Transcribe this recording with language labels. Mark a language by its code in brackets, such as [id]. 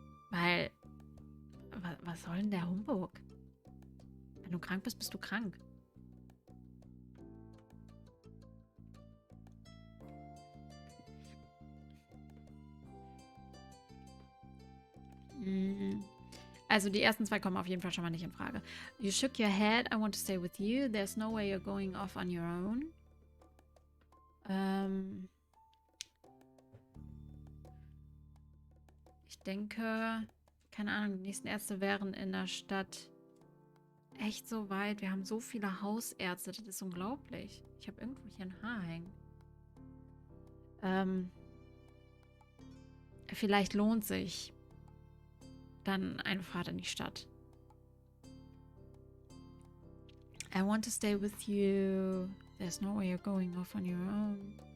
[de] Weil, was soll denn der Humbug? Wenn du krank bist, bist du krank. Also die ersten zwei kommen auf jeden Fall schon mal nicht in Frage. [en] You shook your head. I want to stay with you. There's no way you're going off on your own. [de] Ich denke, keine Ahnung, die nächsten Ärzte wären in der Stadt echt so weit. Wir haben so viele Hausärzte, das ist unglaublich. Ich habe irgendwo hier ein Haar hängen. Vielleicht lohnt sich dann eine Fahrt in die Stadt. [en] I want to stay with you. There's no way you're going off on your own.